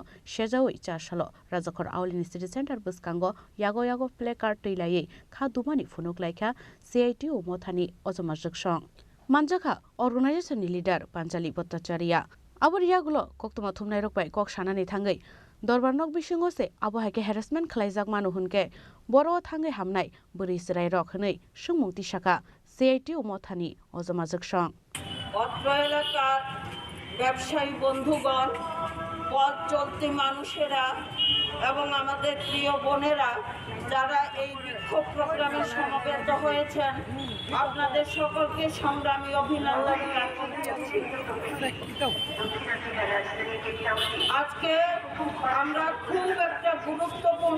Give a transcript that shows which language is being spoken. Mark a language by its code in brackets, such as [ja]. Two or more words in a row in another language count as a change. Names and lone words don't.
[trp] Shejawi Chashalo Razakor Aulini City Center Buskango Yago Placard Trilai Khadumani Funuk Laika CITU Mothani Ozoma Jakshong Manjaka [en] Organization Leader [trp] Panchali Bhattacharya Abur yagulo koktuma thumnai rokbai kok sanani thangai dorbar nok bisingo se abohaike harassment khlaijak manu hunke boro thangai hamnai buri sirai rok hnai sungmungti shaka CIT umothani ozamajak shong [bn] অত্র এলাকার ব্যবসায়ী বন্ধুগণ পথ চলতি মানুষেরা এবং আমাদের প্রিয় বোনেরা যারা এই বিক্ষোভ প্রোগ্রামে সমবেত হয়েছেন আপনাদের সকলকে সংগ্রামী অভিনন্দন জানাচ্ছি আজকে আমরা খুব একটা গুরুত্বপূর্ণ